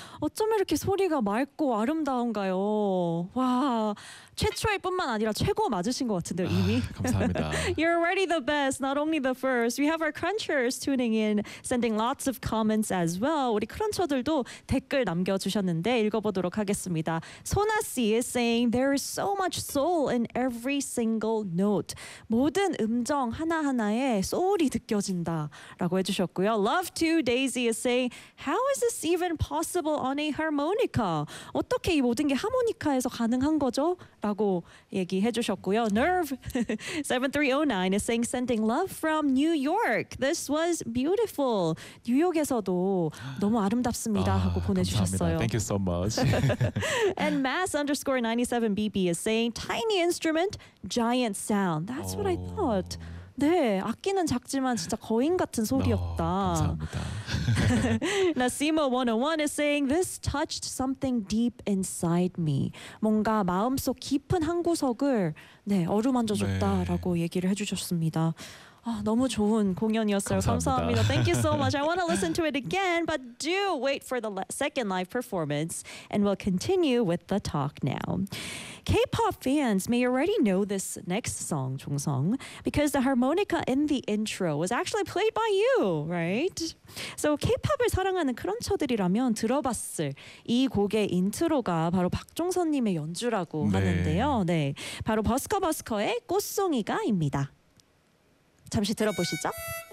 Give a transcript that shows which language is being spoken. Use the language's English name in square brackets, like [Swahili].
[Korean] 어쩜 이렇게 소리가 맑고 아름다운가요? 와, 최초일 뿐만 아니라 최고 맞으신 것 같은데요, 이미. 감사합니다. [English] You're already the best, not only the first. We have our crunchers tuning in, sending lots of comments as well. [Korean] 우리 크런처들도 댓글 남겨주셨는데 읽어보도록 하겠습니다. 소나 씨 [English] is saying there is so much soul in every single note. [Korean] 모든 음정 하나하나에 소울이 느껴진다라고 해주셨고요. [English] Love to Daisy is saying, how is this even possible on a harmonica? [Korean] 어떻게 이 모든 게 하모니카에서 가능한 거죠? 라고 얘기해 주셨고요. [English] Nerve 7309 is saying sending love from New York. This was beautiful. [Korean] 뉴욕에서도 너무 아름답습니다 하고 감사합니다. 보내주셨어요. [English] Thank you so much. And mass underscore 97BB is saying tiny instrument, giant sound. That's what I thought. [Korean] 네, 악기는 작지만 진짜 거인 같은 소리였다. 나시모 101 [English] is saying this touched something deep inside me. [Korean] 뭔가 마음속 깊은 한 구석을 네, 어루만져줬다라고 얘기를 해주셨습니다. 아, 너무 좋은 공연이었어요. 감사합니다. 감사합니다. [English] Thank you so much. I want to listen to it again, but do wait for the second live performance and we'll continue with the talk now. K-pop fans may already know this next song, [Korean] 종성, [English] because the harmonica in the intro was actually played by you, right? So [Korean] K-pop을 사랑하는 크런처들이라면 들어봤을 이 곡의 인트로가 바로 박종선님의 연주라고 하는데요. 네, 바로 버스커버스커의 꽃송이가입니다. 잠시 들어보시죠.